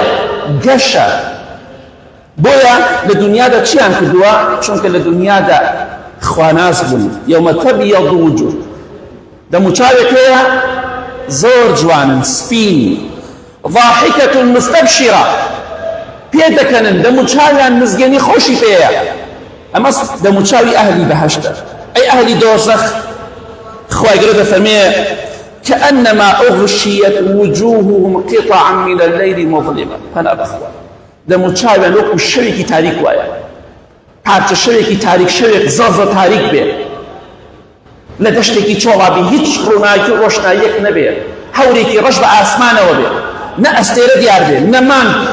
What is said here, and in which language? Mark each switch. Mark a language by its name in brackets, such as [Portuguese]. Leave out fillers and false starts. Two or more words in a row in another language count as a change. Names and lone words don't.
[Central Kurdish] گەشە بۆیە لە دنیادا چیان کردووە چونکە لە دنیادا خواناز بوون [Arabic] یەومە تەبیەض وجوه [Central Kurdish] دەموچاوێکەیە زۆر جوانن سپین ضاحکة مستبشرة پێ دەکەنن دەموچاویان مزگەنی خۆشی پێیە ئەمە دەموچاوی ئەهلی بەهەشتە ئەی ئەهلی دۆزەخ خوای گەورە دەفەرمێ [Arabic] كأنما أغشيت وجوههم قطعا من الليل مظلمة [Central Kurdish] فأنا بخوا دەموچاویان وەکو شەوێکی تاریک وایە پارچە شەوێکی تاریک شەوێک زەڕ تاریک بێ لە دەشتێکی چۆڵابی هیچ ڕووناکی و ڕۆشناییەک نەبێ هەورێکی ڕەش بە ئاسمانەوە بێ نە ئەستێرە دیار بێ نە مانگ